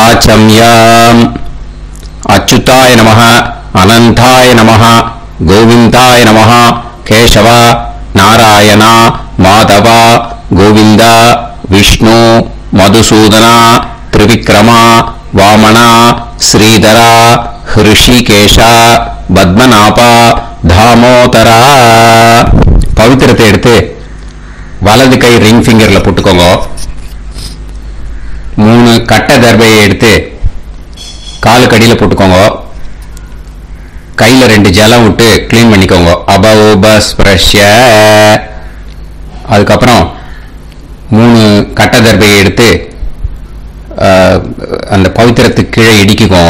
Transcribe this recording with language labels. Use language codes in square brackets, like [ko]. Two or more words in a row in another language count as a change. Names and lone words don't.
[sa] संयाम् अच्युताय नमः अनंताय नमः गोविंदाय नमः केशव नारायण माधव गोविंद विष्णु मधुसूदन त्रिविक्रम वामन श्रीधर ऋषिकेश पद्मनाभ दामोदर [ta] पवित्रத்தை எடுத்து வலது கை ரிங் ஃபிங்கர்ல போட்டுக்கோங்க. 3 கட்ட தர்பையை எடுத்து காலுக்கடியில் போட்டுக்கோங்க. கையில் 2 ஜலம் விட்டு கிளீன் பண்ணிக்கோங்க. [sa] அபௌபஸ்பிரஷ்ய. [ta] அதுக்கப்புறம் 3 கட்ட தர்பையை எடுத்து அந்த பவித்திரத்துக்கு கீழே இடிக்கிக்கோங்க.